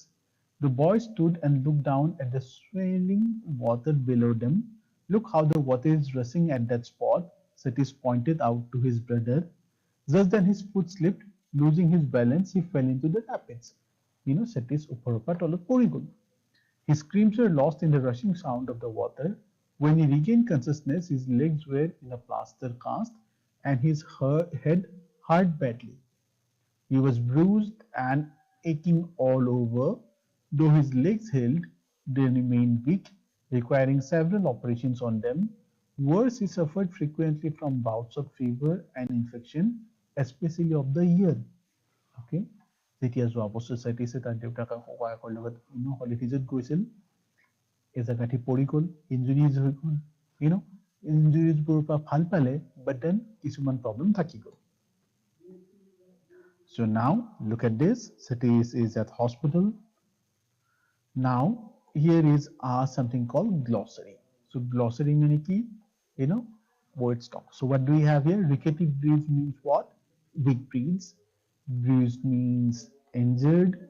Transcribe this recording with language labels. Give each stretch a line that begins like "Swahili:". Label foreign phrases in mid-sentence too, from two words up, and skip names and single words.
English: The boy stood and looked down at the swirling water below them. Look how the water is rushing at that spot, Satish pointed out to his brother. Just then his foot slipped. Losing his balance, he fell into the rapids.
Assamese: Satish ওপৰৰ পৰা তলত পৰি গ'ল.
English: His screams were lost in the rushing sound of the water. When he regained consciousness, his legs were in a plaster cast and his head hurt badly. He was bruised and aching all over. Though his legs held, they remained weak, requiring several operations on them. Worse, he suffered frequently from bouts of fever and infection, especially of the ear.
Assamese: Okay? যেতিয়া যোৱা বছৰ Satishe তাৰ দেউতাকৰ ককায়েকৰ লগত হলিডেজত গৈছিল, এজেগাঠি পৰি গ'ল, ইঞ্জুৰিজ হৈ গ'ল, ইঞ্জুৰিজবোৰৰ পৰা ভাল পালে,
English: but then
Assamese: কিছুমান প্ৰব্লেম থাকি গ'ল.
English: So now look at this. Satish is at hospital. Now here is something called glossary. So glossary means ki, word stock. So what do we have here? Rickety breeds means what? Weak breeds. Bruised means injured.